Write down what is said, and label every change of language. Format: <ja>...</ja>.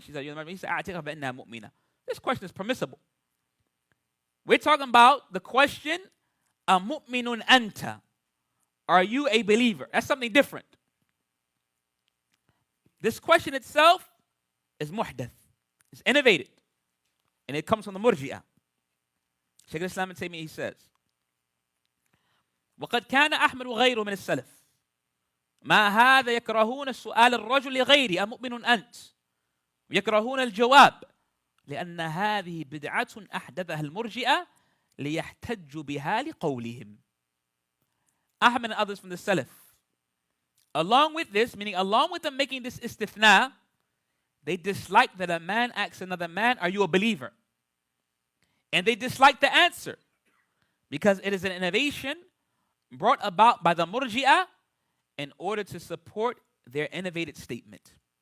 <en>She said, he said,</en> <ar>A'tiqa ba'inna mu'mina.</ar> <en>This question is permissible. We're talking about the question,</en> <ar>mu'minun anta.</ar> <en>Are you a believer? That's something different. This question itself is muhdath. It's innovated. And it comes from the murji'ah.</en> <ar>Sheikh al-Islam ibn Taymiyyah, he says, وقد كان أحمد وغيره من السلف ما هذا يكرهون السؤال الرجل لغيري أمؤمن أنت ويكرهون الجواب لأن هذه بدعة أحدثها المرجئة ليحتجوا بها لقولهم.</ar> <en>Ahmad and others from the Salaf, along with this, meaning along with them making this istithna, they dislike that a man asks another man, are you a believer? And they dislike the answer because it is an innovation brought about by the murji'ah in order to support their innovated statement.</en>